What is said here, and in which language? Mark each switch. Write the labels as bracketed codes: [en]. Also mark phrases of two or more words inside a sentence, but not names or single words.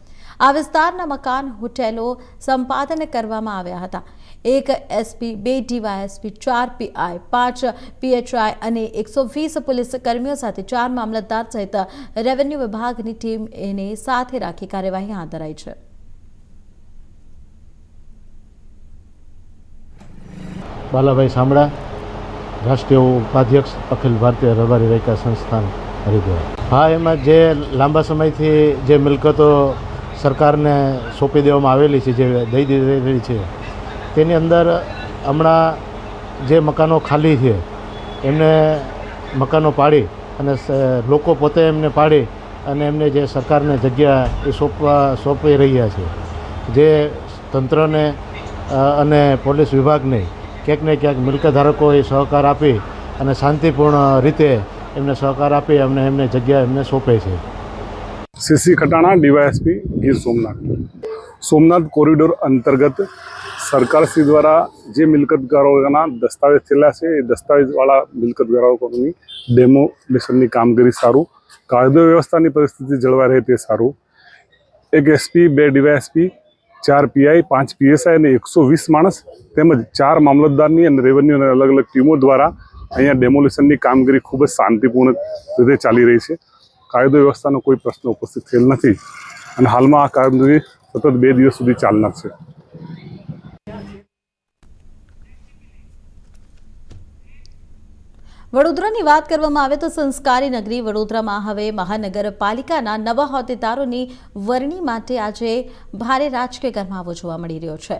[gu] આ વિસ્તારના મકાન હોટેલો સંપાદન કરવામાં આવ્યા હતા। 1 એસપી, 2 ડીવાયએસપી, 4 પીઆઈ, 5 પીએચઆઈ અને 120 પોલીસ કર્મીઓ સાથે 4 મામલતદાર સહિત રેવન્યુ વિભાગની ટીમ એને સાથે રાખી કાર્યવાહી હાથ ધરાઈ છે। બાલાભાઈ સામડા, રાષ્ટ્રીય ઉપાધ્યક્ષ અખિલ ભારતીય રબારી રૈકા સંસ્થાન હરિદ્વાર। હા, એમ જે લાંબા સમય થી જે મિલકતો સરકાર ને સોંપી દેવામાં આવેલી છે, જે દઈ દીધેલી છે, તેની અંદર હમણાં જે મકાનો ખાલી છે એમને મકાનો પાડી અને લોકો પોતે એમને પાડી અને એમને જે સરકાર ને જગ્યા એ સોંપી રહ્યા છે, જે તંત્ર ને અને પોલીસ વિભાગ ને ક્યાંક ને ક્યાંક મિલકત ધારકોએ સહકાર આપી અને શાંતિપૂર્ણ રીતે એમને સહકાર આપી અમને એમને જગ્યા એમને સોંપે છે। સીસી ખટાણા, ડીવાયએસપી ગીર સોમનાથ। સોમનાથ કોરિડોર અંતર્ગત સરકારશ્રી દ્વારા જે મિલકતગારોના દસ્તાવેજ થયેલા છે એ દસ્તાવેજવાળા મિલકતગારોની ડેમોલિશનની કામગીરી સારુ, કાયદો વ્યવસ્થાની પરિસ્થિતિ જળવાઈ રહે તે સારુ। 1 એસપી, 2 ડીવાયએસપી, 4 પીઆઈ, 5 પીએસઆઈ અને 120 માણસ તેમજ 4 મામલતદારની અને રેવન્યુની અલગ અલગ ટીમો દ્વારા અહીંયા ડેમોલિશનની કામગીરી ખૂબ જ શાંતિપૂર્ણ રીતે ચાલી રહી છે। કાયદો વ્યવસ્થાનો કોઈ પ્રશ્ન ઉપસ્થિત થયેલ નથી અને હાલમાં આ કામગીરી સતત 2 દિવસ સુધી ચાલનાર છે। વડોદરાની વાત કરવામાં આવે તો સંસ્કારી નગરી વડોદરામાં હવે મહાનગરપાલિકાના નવા હોદ્દેદારોની વરણી માટે આજે ભારે રાજકીય ગરમાવો જોવા મળી રહ્યો છે।